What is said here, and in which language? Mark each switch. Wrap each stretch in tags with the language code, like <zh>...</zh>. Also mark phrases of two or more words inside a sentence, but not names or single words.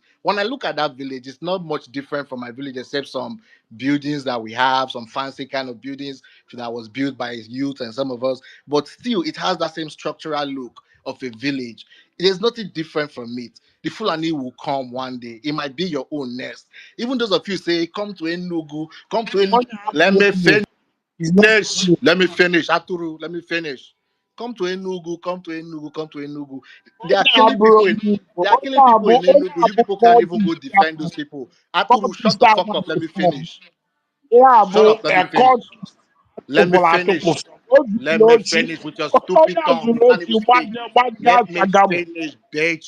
<en>When I look at that village, it's not much different from my village, except some buildings that we have, some fancy kind of buildings that was built by youth and some of us. But still, it has that same structural look of a village. There's nothing different from it. The Fulani will come one day. It might be your own nest. Even those of you say, come to Enugu, come to Enugu. Let me finish. Let me finish. Aturu, let me finish. Come to Enugu, come to Enugu, come to Enugu. They are killing people in Enugu. You people can't even go defend those people. Aturu, shut the fuck up. Let me finish. Shut up, let me finish. Let me finish. Let me finish with your stupid tongue. You can't even speak. Let me finish, bitch.</en>